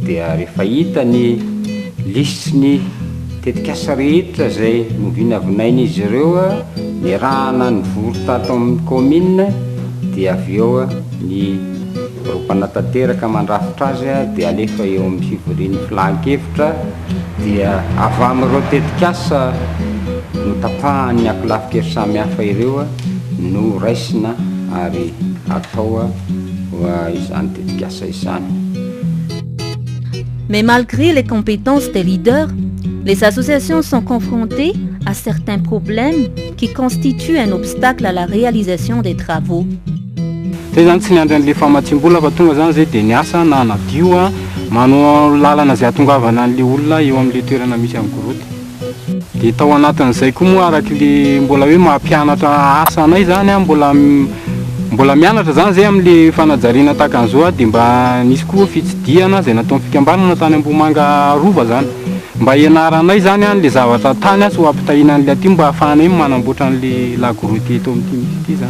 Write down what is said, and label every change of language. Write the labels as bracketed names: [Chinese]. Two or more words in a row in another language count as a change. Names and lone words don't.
[Malagasy] dia rehefa hita ny lisiny tetikasa rehetra zay novinavinainy izy ireo a ny rahana ny vory tato amin'ny commune dia avy eo ny rompanatanteraka mandrafitra azy a dia alefa eo amin'ny fivorian'ny filan-kevitra dia avy amin'ireo tetikasa no tapahan'ny akolafika samihafa ireo no raisina ary atao izany tetikasa izany. [French] Mais malgré les compétences des leaders, les associations sont confrontées à certains problèmes qui constituent un obstacle à la réalisation des travaux. [Malagasy] Zay zany tsy niandry an'le famatsim-bola fa tonga zany zay dia niasa na anadio a manao lalana zay atongavana an'le olona eo amin'le toerana misy amin'ny goroty. Dia tao anatin'izay koa moa arak'le mbola hoe mampianatra asa anay zany a mbola mianatra zany zay amin'le fanajariana tahaka an'izao dia mba nisy koa fitsidiana zay nataon'ny fikambanana tany Ambomanga Rova zany mba ianaranay zany a le zavatra tany sy ho ampitahiana an'le aty mba ahafahanay manamboatra an'le lagoroty eto amin'ity misy ity zany.